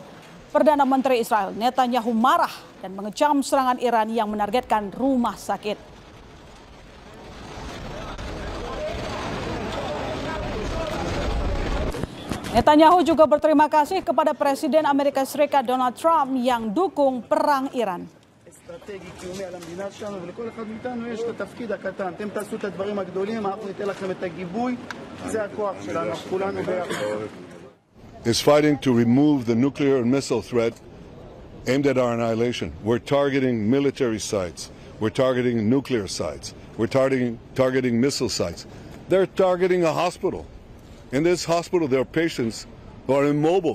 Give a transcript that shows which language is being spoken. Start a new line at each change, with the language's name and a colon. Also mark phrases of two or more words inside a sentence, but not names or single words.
Indonesian: Perdana Menteri Israel Netanyahu marah dan mengecam serangan Iran yang menargetkan rumah sakit. Netanyahu juga berterima kasih kepada Presiden Amerika Serikat Donald Trump yang dukung perang Iran.
Hebrew: אסטרטגי קיומי על המדינה שלנו ולכל אחד מאיתנו יש את התפקיד הקטן. אתם תעשו את הדברים הגדולים, אנחנו ניתן לכם את הגיבוי. זה הכוח שלנו, כולנו ביחד.
English: Is fighting to remove the nuclear and missile threat aimed at our annihilation. We're targeting military sites. We're targeting nuclear sites. We're targeting missile sites. They're targeting a hospital. In this hospital, there are patients who are immobile.